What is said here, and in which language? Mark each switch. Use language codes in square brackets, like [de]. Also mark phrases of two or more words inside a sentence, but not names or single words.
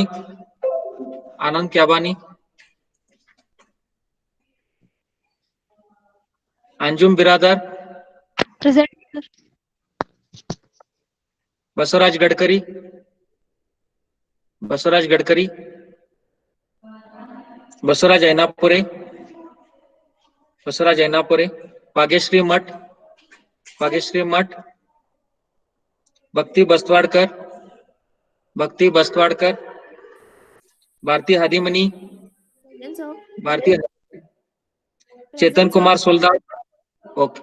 [hi] आनंद क्याबानी. अंजुम बिरादर. [en] Present, sir. [hi] बसवराज गडकरी. बसवराज गडकरी. बसवराज ऐनापुरे. बसवराज ऐनापुरे. भाग्यश्री मठ. भाग्यश्री मठ. भक्ति बस्तवाड़कर. भक्ति बस्तवाड़कर. भारती हादीमनी. भारती. चेतन कुमार सुलदाड़. ओके.